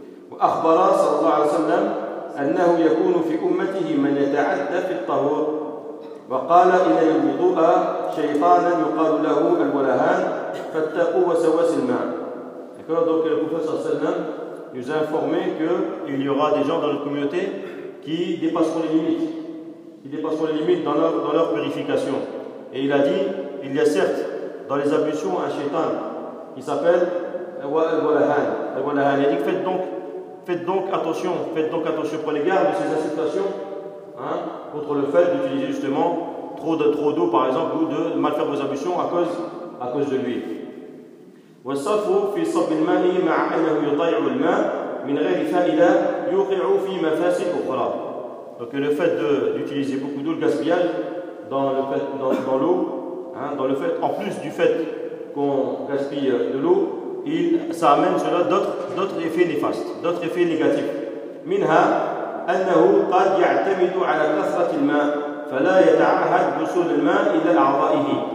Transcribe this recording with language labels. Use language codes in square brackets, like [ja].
[ar] وأخبر صلى الله عليه وسلم أنه يكون في أمته من يتعدى في الطهور. وقال إن الوضوء شيطانا يقال له الولهان فاتقوا وسواس الماء. [fr] D'accord, donc le prophète [ar] صلى الله عليه وسلم [fr] nous a informé qu'il y aura des gens dans notre communauté qui dépasseront les limites dans leur purification. Et il a dit, il y a certes dans les ablutions un shaitan qui s'appelle Al-Walahan. Il a dit faites donc attention, prenez garde de ces incitations contre le fait d'utiliser justement trop d'eau par exemple ou de mal faire vos ablutions à cause de lui. [ar] والصرف في صب الماء مع أنه يضيع الماء من غير فائدة يوقع في مفاسد أخرى. [fr] Donc le fait d'utiliser beaucoup d'eau, le gaspillage dans l'eau, dans le fait, en plus du fait qu'on gaspille de l'eau, ça amène cela d'autres effets néfastes, d'autres effets négatifs. [ar] منها أنه قد يعتمد على كثرة الماء فلا يتعهد وصول الماء إلى أعضائه.